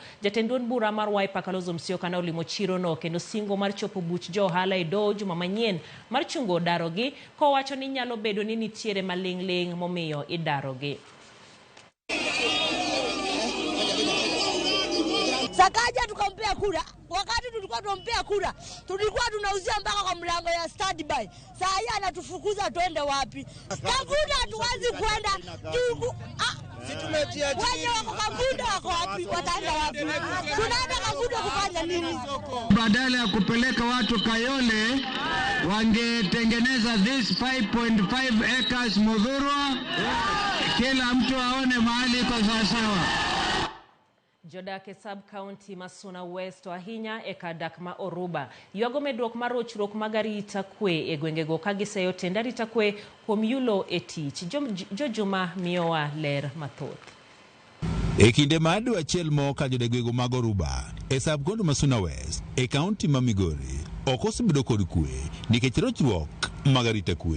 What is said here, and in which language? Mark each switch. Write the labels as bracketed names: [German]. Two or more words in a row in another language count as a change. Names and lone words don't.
[Luo (Kenya and Tanzania)] Jatend duond bura mar Wiper Kalonzo Musyoka na olimo chiro no kendo singo mar chopo buch johala e do juma manyien mar chungo darogi ko wacho ni nyalo bedo ni nitiere maling' momiyo idarogi. [Swahili] Sakaja tukampea kura. Wakati tulikuwa tunampea kura, tulikuwa tunauzia mpaka kwa mlango ya standby. Saa hii anatufukuza twende wapi? Kangundo hatuwezi kwenda. Wale wako Kangundo wako wapi? Wataenda wapi? Tunaenda Kangundo kufanya nini? Badala ya kupeleka watu Kayole, wangetengeneza [English] this 5.5 acres [Swahili] Muthurwa, kila mtu aone mahali kwa sawasawa. [Luo (Kenya and Tanzania)] Jodake sub-county Masuna West ahinya e kadak ma Oruba. Yuago medruok mar rochruok mag arita kwe e gwengego ka giseyo tend arita kwe kuom yulo e tich. Jojuma miyowa ler mathoth. E kinde ma dwe achiel ka jodegwego mag Oruba e sub-county Masuna West e kaunti ma Migori ok osebedo kod kwe nikech rochruok mag arita kwe.